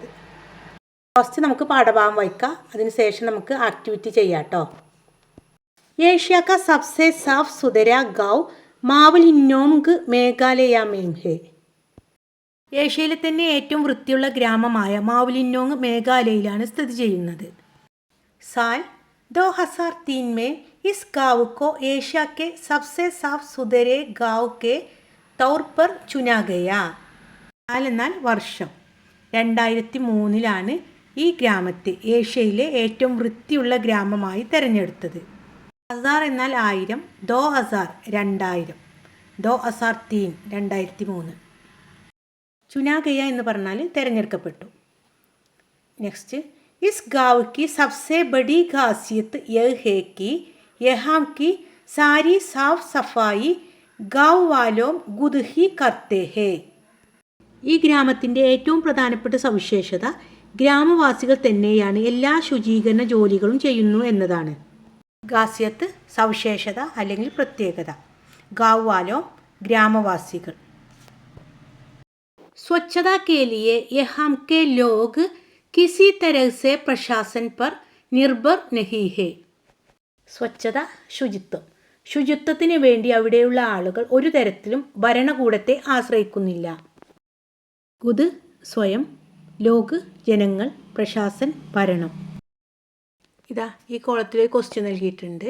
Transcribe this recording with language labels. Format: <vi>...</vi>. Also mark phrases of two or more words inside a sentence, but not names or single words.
<ml>ഫസ്റ്റ് നമുക്ക് പാഠഭാഗം വായിക്കാം, അതിനുശേഷം നമുക്ക് ആക്ടിവിറ്റി ചെയ്യാം കേട്ടോ.</ml> <hi>एशिया का सबसे साफ सुथरा गाँव मावलिन्नोंग मेघालय में है.</hi> <ml>ഏഷ്യയിലെ തന്നെ ഏറ്റവും വൃത്തിയുള്ള ഗ്രാമമായ മാവലിന്നോങ് മേഘാലയയിലാണ് സ്ഥിതി ചെയ്യുന്നത്.</ml> <hi>साल 2003 में इस गाँव को एशिया के सबसे साफ सुथरे गाँव के तौर पर चुना गया.</hi> <ml>എന്നാൽ വർഷം 2003 ഈ ഗ്രാമത്തെ ഏഷ്യയിലെ ഏറ്റവും വൃത്തിയുള്ള ഗ്രാമമായി തിരഞ്ഞെടുത്തത്. ഹസാർ എന്നാൽ 1000, 2000 2003 2003. ചുനാഗയ എന്ന് പറഞ്ഞാൽ തിരഞ്ഞെടുക്കപ്പെട്ടു. നെക്സ്റ്റ്,</ml> <hi>इस गाँव की सबसे बड़ी खासियत यह है कि यहाँ की सारी साफ सफाई गाँव वालों खुद ही करते हैं.</hi> <ml>ഈ ഗ്രാമത്തിൻ്റെ ഏറ്റവും പ്രധാനപ്പെട്ട സവിശേഷത ഗ്രാമവാസികൾ തന്നെയാണ് എല്ലാ ശുചീകരണ ജോലികളും ചെയ്യുന്നു എന്നതാണ്. ഖാസിയത്ത് സവിശേഷത അല്ലെങ്കിൽ പ്രത്യേകത.</ml> <hi>गाँव वालो ഗ്രാമവാസികൾ. स्वच्छता के लिए यहाँ के लोग किसी तरह से प्रशासन पर निर्भर नहीं है.</hi> <ml>സ്വച്ഛത ശുചിത്വം. ശുചിത്വത്തിന് വേണ്ടി അവിടെയുള്ള ആളുകൾ ഒരു തരത്തിലും ഭരണകൂടത്തെ ആശ്രയിക്കുന്നില്ല. ഖുദ് സ്വയം, ലോക് ജനങ്ങൾ, പ്രശാസൻ ഭരണം. ഇതാ ഈ കോളത്തിൽ ക്വസ്റ്റ്യൻ നൽകിയിട്ടുണ്ട്.</ml>